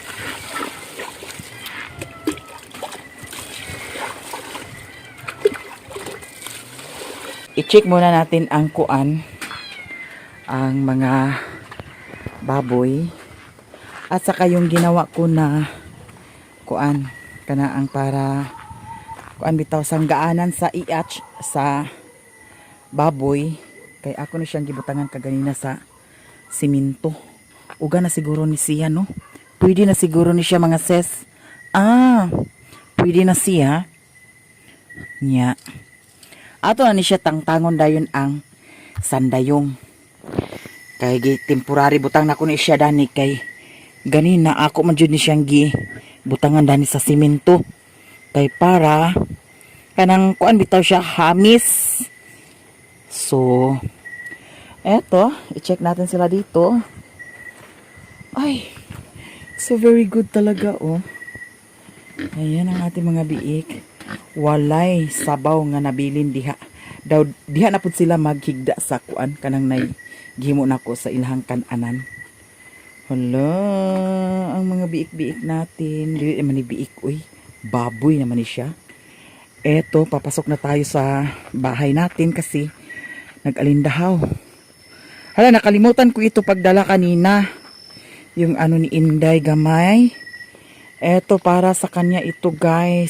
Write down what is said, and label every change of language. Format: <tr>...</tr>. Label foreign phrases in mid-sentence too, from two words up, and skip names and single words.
<tl>I-check muna natin ang kuan. Ang mga baboy. At saka yung ginawa ko na kuan.</tl> <ceb>Kanaang para kuan bitaw sanggaanan sa iach sa baboy. Kay ako na siyang gibutangan kaganina sa siminto. Uga na siguro ni siya, no? Pwede na siguro ni siya mga ses. Pwede na siya. Nya. Ato na ni siya tangtangon dayon ang sandayong. Kay temporary butang na ko ni siya dani kay ganina ako man jud ni siyang butangan dani sa simento. Kay para kanang kuan bitaw siya hamis.</ceb> <tl>So, eto, i-check natin sila dito. Ay, so</tl> <en>very good</en> <tl>talaga, oh. Ayan ang ating mga biik.</tl> <ceb>Walay sabaw nga nabilin diha. Daw diha na pud sila maghigda sa kuan kanang nay gihimo nako sa ilahang kan-anan.</ceb> <tl>Hala, ang mga biik-biik natin.</tl> <ceb>Dili man ni biik, uy. Baboy naman ni siya.</ceb> <tl>Eto, papasok na tayo sa bahay natin kasi nag-alindahaw. Hala, nakalimutan ko ito pagdala kanina. Yung ano ni Inday gamay. Eto para sa kanya ito guys.</tl>